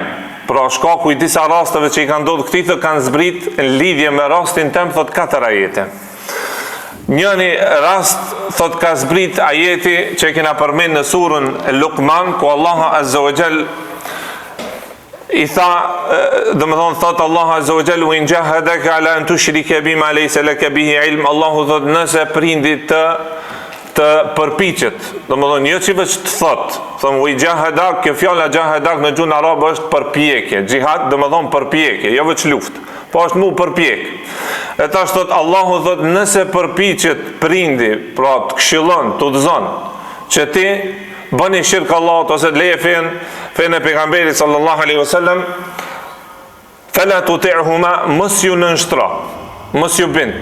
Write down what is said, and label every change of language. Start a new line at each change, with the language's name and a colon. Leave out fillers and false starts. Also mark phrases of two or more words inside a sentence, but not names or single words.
Albanian: Pra shkaku i disa rasteve që i kanë ndodhur këtij kanë zbrit në lidhje me rastin tem, thot 4 ajete. Njëni rast thot ka zbrit ajeti që kena përmend në surën Luqman, ku Allahu
Arabic: عز وجل
Albanian: i tha, domethënë thot Allahu
Arabic: عز وجل: "وإن جاهداك على أن تشرك بي ما ليس لك به علم",
Albanian: Allahu thot nëse prindi të përpiqet, domethënë jo që veç të thon u jahadak, kjo fjala jahadak në gjuhën arabe është përpjekje, xihad domethënë përpjekje, jo veç luftë, po është mu përpjek. E tash thot Allahu thot nëse përpiqet prindi, pra të këshillon, të udhëzon që ti bëni shirk Allahut ose të leje fen e pejgamberit
Arabic: صلى الله عليه وسلم, فلا تطعهما,
Albanian: mos ju nënshtro, mos ju bind.